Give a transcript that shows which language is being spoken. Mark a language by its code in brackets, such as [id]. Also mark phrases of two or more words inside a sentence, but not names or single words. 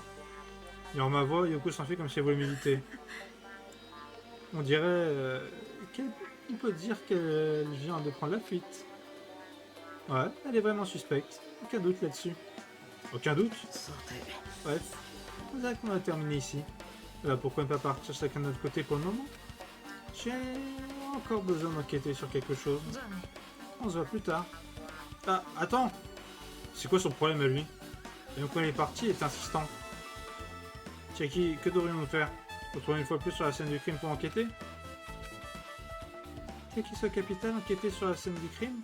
[fr] Dans ma voix, Yoko s'enfuit comme si elle voulait m'éviter. On dirait on peut dire qu'elle vient de prendre la fuite. Ouais, elle est vraiment suspecte. Aucun doute là-dessus. Aucun doute? [ja] さて [fr] Bref, c'est vrai qu'on a terminé ici. Alors pourquoi ne pas partir chacun de notre côté pour le moment? J'ai encore besoin d'enquêter sur quelque chose. [ja] じゃあね [fr] On se voit plus tard. Ah, attends! C'est quoi son problème à lui? Et donc quand il est parti, il est insistant. Chiaki, que devrions-nous faire? Retourner une fois plus sur la scène du crime pour enquêter? Chiaki soit capitaine, enquêter sur la scène du crime?